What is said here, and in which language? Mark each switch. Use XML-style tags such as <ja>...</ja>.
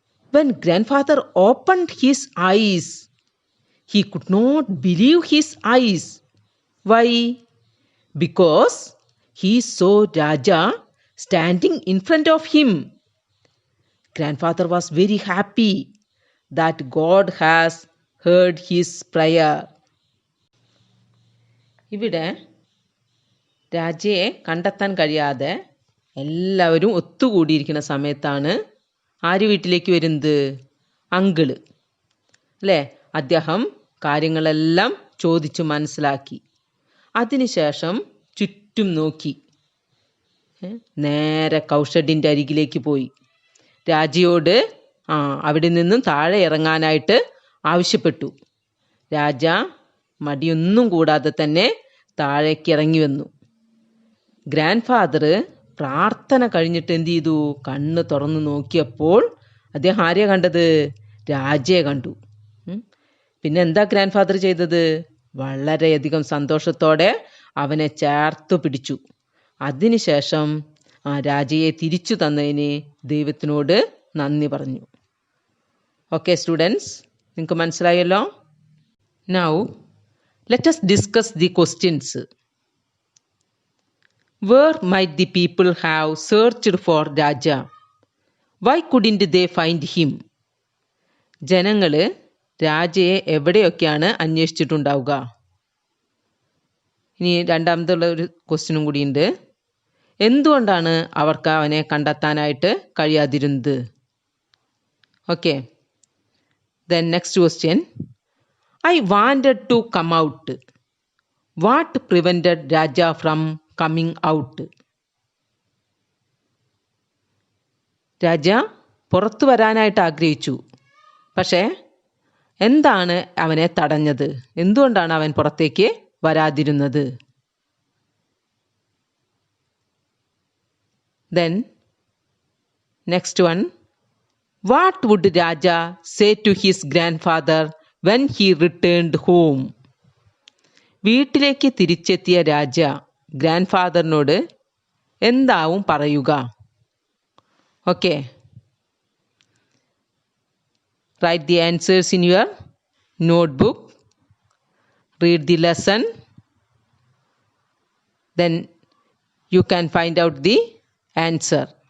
<en>When Grandfather opened his eyes, he could not believe his eyes. Why? Because he saw Raja standing in front of him. Grandfather was very happy that God has heard his prayer.</en> <ml>ഇവിടെ രാജയെ കണ്ടെത്താൻ കഴിയാതെ എല്ലാവരും ഒത്തുകൂടിയിരിക്കുന്ന സമയത്താണ് ആര് വീട്ടിലേക്ക് വരുന്നത്? Uncle അല്ലേ? അദ്ദേഹം കാര്യങ്ങളെല്ലാം ചോദിച്ചു മനസ്സിലാക്കി. അതിനുശേഷം ചുറ്റും നോക്കി, നേരെ കൗഷഡിൻ്റെ അരികിലേക്ക് പോയി രാജയോട് അവിടെ നിന്നും താഴെ ഇറങ്ങാനായിട്ട് ആവശ്യപ്പെട്ടു. രാജ മടിയൊന്നും കൂടാതെ തന്നെ താഴേക്ക് ഇറങ്ങി വന്നു. ഗ്രാൻഡ് ഫാദർ പ്രാർത്ഥന കഴിഞ്ഞിട്ട് എന്ത് ചെയ്തു? കണ്ണ് തുറന്നു നോക്കിയപ്പോൾ അദ്ദേഹം ആരെയാ കണ്ടത്? രാജയെ കണ്ടു. പിന്നെ എന്താ ഗ്രാൻഡ് ഫാദർ ചെയ്തത്? വളരെയധികം സന്തോഷത്തോടെ അവനെ ചേർത്തു പിടിച്ചു. അതിനുശേഷം രാജയെ തിരിച്ചു തന്നതിന് ദൈവത്തിനോട് നന്ദി പറഞ്ഞു.</ml> <en>okay students,</en> <ml>നിങ്ങൾക്ക് മനസ്സിലായല്ലോ?</ml> <en>Now let us discuss the questions. Where might the people have searched for Raja? Why couldn't they find him?</en> <ml>ജനങ്ങൾ രാജയെ എവിടെയൊക്കെയാണ് അന്വേഷിച്ചിട്ടുണ്ടാവുക? ഇനി രണ്ടാമതുള്ള ഒരു ക്വസ്റ്റ്യനും കൂടിയുണ്ട്. എന്തുകൊണ്ടാണ് അവർക്ക് അവനെ കണ്ടെത്താനായിട്ട് കഴിയാതിരുന്നത്?</ml> <en>Okay, then next question. I wanted to come out. What prevented Raja from coming out?</en> <ml>രാജ പുറത്തു വരാനായിട്ട് ആഗ്രഹിച്ചു, പക്ഷേ എന്താണ് അവനെ തടഞ്ഞത്? എന്തുകൊണ്ടാണ് അവൻ പുറത്തേക്ക് വരാതിരുന്നത്?</ml> <en>Then next one, What would Raja say to his grandfather when he returned home?</en> <ml>വീട്ടിലേക്ക് തിരിച്ചെത്തിയ രാജ ഗ്രാൻഡ്ഫാദറിനോട് എന്താവും പറയുക?</ml> <en>Okay, write the answers in your notebook, read the lesson, then you can find out the answer.</en>